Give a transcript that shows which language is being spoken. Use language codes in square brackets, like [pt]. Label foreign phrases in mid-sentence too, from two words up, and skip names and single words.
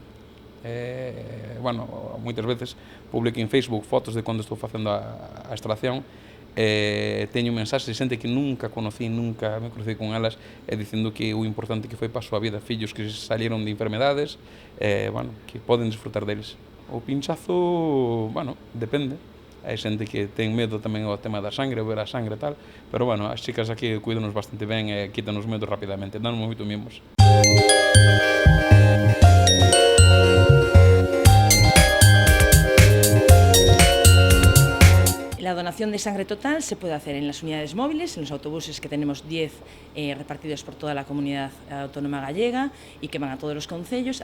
[gl] Bueno, moitas veces publico en Facebook fotos de cando estou facendo a extracción, teño mensaxes de xente que nunca me crucei con elas, dicindo que o importante que foi para a súa vida, fillos que [es] salieron de enfermedades, [gl] bueno, que poden disfrutar deles. O pinchazo, bueno, depende. Hai xente que ten medo tamén ao tema da sangre, ver a sangre e tal, pero bueno, as chicas aquí cuidanos bastante ben e quítanos medo rapidamente, danos moito mimos. [es] La donación de sangre total se puede hacer en las unidades móviles, en los autobuses que tenemos 10 repartidos por toda la comunidad autónoma gallega y que van a todos los concellos.